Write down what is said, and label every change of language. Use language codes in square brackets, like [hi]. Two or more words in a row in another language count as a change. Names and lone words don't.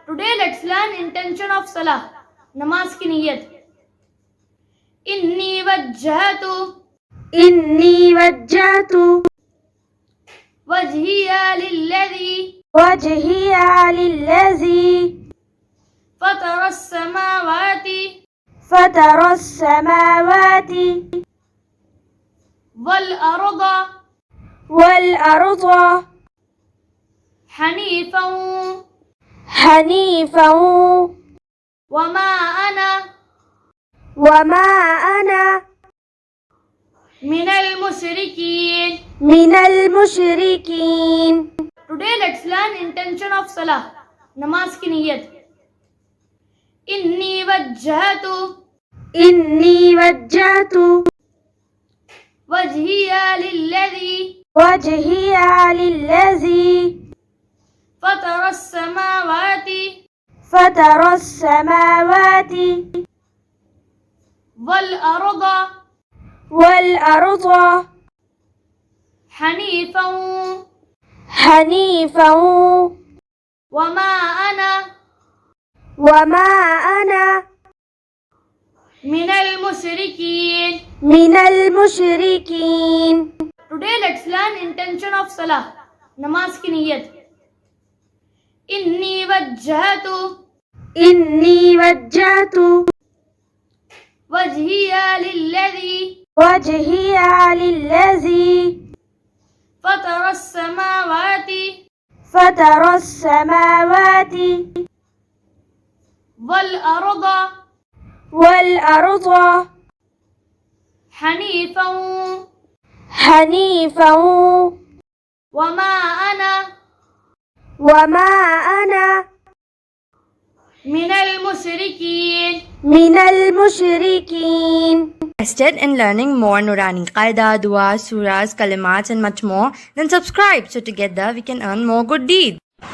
[en] Today let's learn intention of salah. [ur] نماز کی نیت. [ar] إني وجهت وجهي للذي فطر السماوات والأرض حنيفا وما أنا من المشركين. [en] Today let's learn intention of salah. [ur] نماز کی نیت. [ar] إني وجهت وجهي للذي فطر السماوات والأرض حنيفا وما أنا من المشركين. [en] Today let's learn intention of salah. [ur] نماز کی نیت. [ar] إني وجهت وجهي للذي فطر السماوات والأرض حنيفا وما أنا من المشركين. [en] Interested in learning more Nurani Qaida, Dua, Surahs, Kalimat and much more? Then subscribe so together we can earn more good deeds.